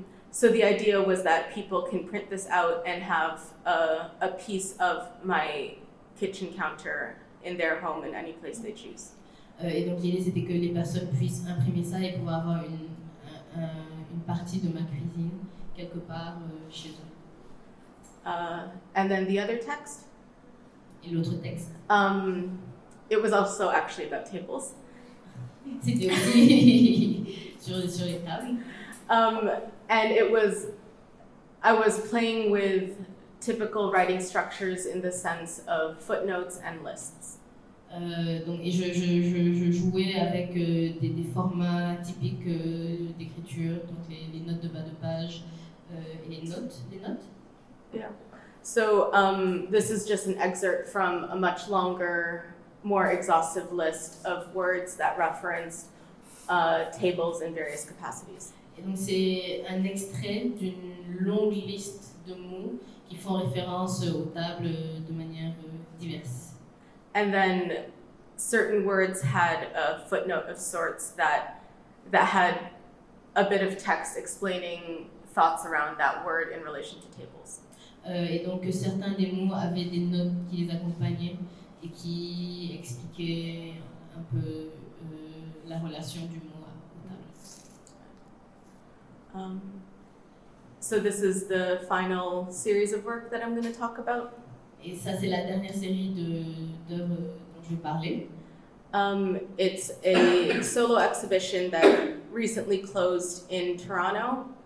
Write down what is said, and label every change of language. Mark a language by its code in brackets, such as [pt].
[en] So the idea was that people can print this out and have a piece of my kitchen counter in their home in any place they choose. [fr] Et donc l'idée c'était que les personnes puissent imprimer ça et pouvoir avoir une partie de ma cuisine quelque part chez eux. [en] And then the other text, [fr] Et l'autre texte, [en] it was also actually about tables. [fr] c'était aussi sur les tables. [en] And I was playing with typical writing structures in the sense of footnotes and lists. [fr] Et je jouais avec des formats typiques d'écriture, donc les notes de bas de page et les notes. [en] Yeah. So this is just an excerpt from a much longer, more exhaustive list of words that referenced tables in various capacities. [fr] Et donc c'est un extrait d'une longue liste de mots qui font référence aux tables de manière diverse. [en] And then certain words had a footnote of sorts that had a bit of text explaining thoughts around that word in relation to tables. [fr] Et donc certains des mots avaient des notes qui les accompagnaient et qui expliquaient un peu la relation du mot aux tables. [en] So this is the final series of work that I'm going to talk about. [fr] Et ça, c'est la dernière série d'œuvres dont je vais parler. [en] It's a solo exhibition that recently closed in Toronto.